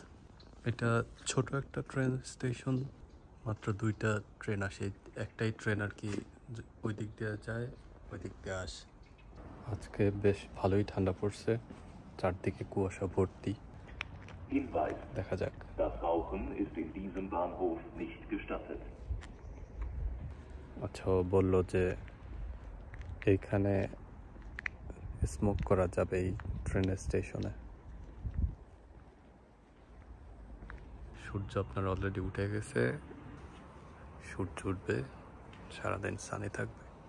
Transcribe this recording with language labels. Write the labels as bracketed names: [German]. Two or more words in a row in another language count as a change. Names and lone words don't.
[Bangla] এটা ছোট একটা [English] train station, [Bangla] মাত্র 2টা ট্রেন আসে। একটাই ট্রেন আর কি ওই দিক দিয়ে যায়, ওই দিক দিয়ে আসে। আজকে বেশ ভালোই ঠান্ডা পড়ছে, চারদিকে কুয়াশা ভর্তি। Hinweis: দেখা যাক। [German] Das Rauchen ist in diesem Bahnhof nicht gestattet. [Bangla] আচ্ছা, ও বললো যে এইখানে স্মোক করা যাবে এই [English] train stationে। [Bangla] সূর্য আপনার অলরেডি উঠে গেছে, সূর্য উঠবে, সারাদিন সানি থাকবে।